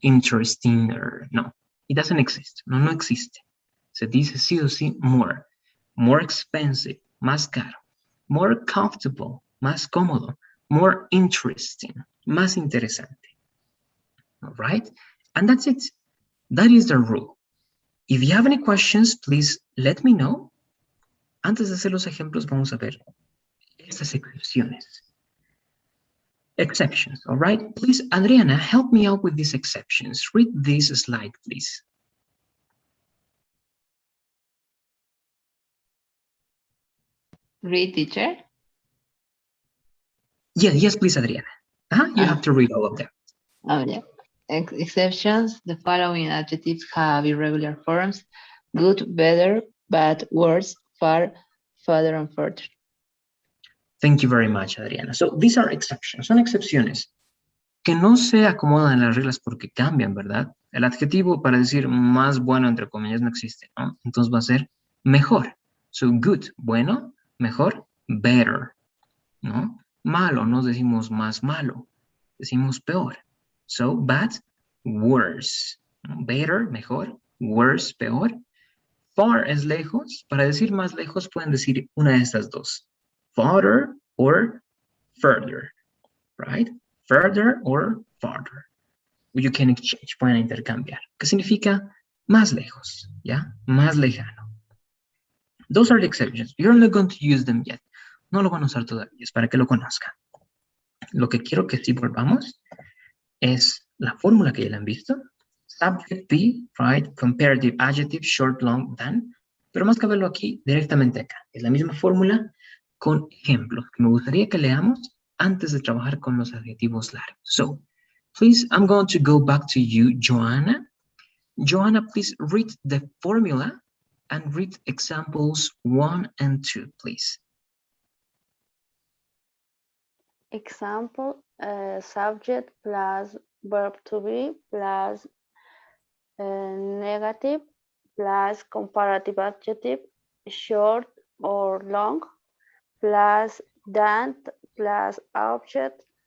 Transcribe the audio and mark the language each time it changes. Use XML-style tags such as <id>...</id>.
<en>Interestinger, no. It doesn't exist.</en> <es>No existe. Se dice sí o sí more.</es> <en>More expensive,</en> <es>más caro.</es> <en>More comfortable,</en> <es>más cómodo.</es> <en>More interesting,</en> <es>más interesante.</es> <en>All right? And that's it. That is the rule. If you have any questions, please let me know.</en> <es>Antes de hacer los ejemplos, vamos a ver estas excepciones.</es> <en>Exceptions, all right? Please, Adriana, help me out with these exceptions. Read this slide, please. Read, teacher. Yes, please, Adriana. You have to read all of them. Oh, yeah. Exceptions. The following adjectives have irregular forms: good, better, bad, worse, far, further, and further. Thank you very much, Adriana. So these are exceptions.</en> <es>Son excepciones que no se acomodan en las reglas porque cambian, ¿verdad? El adjetivo para decir más bueno, entre comillas, no existe, ¿no? Entonces va a ser mejor.</es> <en>So good,</en> <es>bueno, mejor, better, ¿no? Malo, no decimos más malo, decimos peor. So bad, worse. Better, mejor, worse, peor. Far es lejos. Para decir más lejos pueden decir una de estas dos.</es> <en>Farther or further, right? Further or farther. You can exchange,</en> <es>pueden intercambiar. ¿Qué significa? Más lejos, ¿ya? Más lejano.</es> <en>Those are the exceptions. You're not going to use them yet.</en> <es>No lo van a usar todavía, es para que lo conozcan. Lo que quiero que sí volvamos es la fórmula que ya la han visto.</es> <en>Subject be, right? Comparative adjective, short, long, than.</en> <es>Pero más que verlo aquí, directamente acá. Es la misma fórmula con ejemplos que me gustaría que leamos antes de trabajar con los adjetivos largos.</es> <en>So, please, I'm going to go back to you, Joanna. Joanna, please read the formula and read examples 1 and 2, please. Example, subject plus verb to be plus negative plus comparative adjective, short or long, plus than plus object.</en>